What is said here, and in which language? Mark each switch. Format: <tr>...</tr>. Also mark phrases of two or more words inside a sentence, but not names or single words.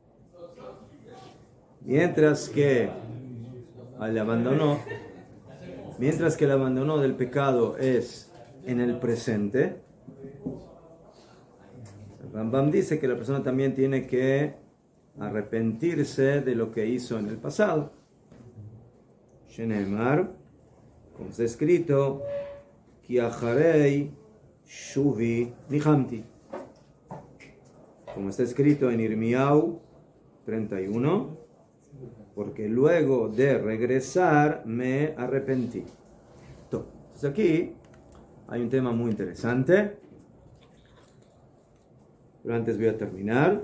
<es>Mientras que el abandono del pecado es en el presente. El Rambam dice que la persona también tiene que arrepentirse de lo que hizo en el pasado. Shenemar, como está escrito,</es> <he>כי אחרי שובי נחמתי.</he> <es>Como está escrito en Irmiau 31, porque luego de regresar me arrepentí. Entonces aquí hay un tema muy interesante, pero antes voy a terminar.</es>